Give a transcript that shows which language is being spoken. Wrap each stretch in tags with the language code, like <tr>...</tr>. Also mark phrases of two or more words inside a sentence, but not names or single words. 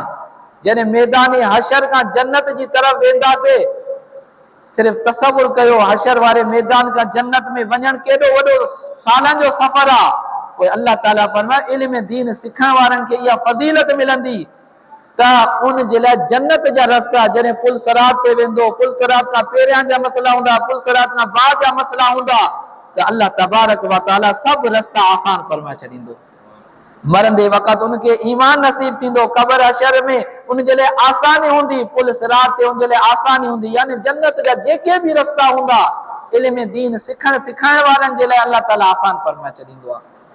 <sd>जॾहिं मैदान हशर खां जन्नत जी तरफ़ वेंदासीं, सिर्फ़ तसवुर कयो हशर वारे मैदान खां जन्नत में वञणु केॾो वॾो सालनि जो सफ़र आहे। पोइ अल्लाह ताला फरमाए इल्म दीन सिखण वारनि खे इहा फज़ीलत मिलंदी त उन जे लाइ जन्नत जा रस्ता जॾहिं पुल सरात ते वेंदो, पुल सरात खां पहिरियां जा मसला हूंदा, पुल सरात खां बाद जा मसला हूंदा, त</sd> <ar>الله تبارك وتعالى</ar> <sd>सभु रस्ता आसान फरमाए छॾींदो। मरंदे वक़्तु उनखे ईमान नसीब थींदो, क़ब्र हशर में उन जे लाइ आसानी हूंदी, पुल सिरात ते उन जे लाइ आसानी हूंदी। यानी जन्नत जा जेके बि रस्ता हूंदा इल्म दीन सिखाइण वारनि जे लाइ अल्लाह ताला आसान फरमाए छॾींदो आहे।</sd>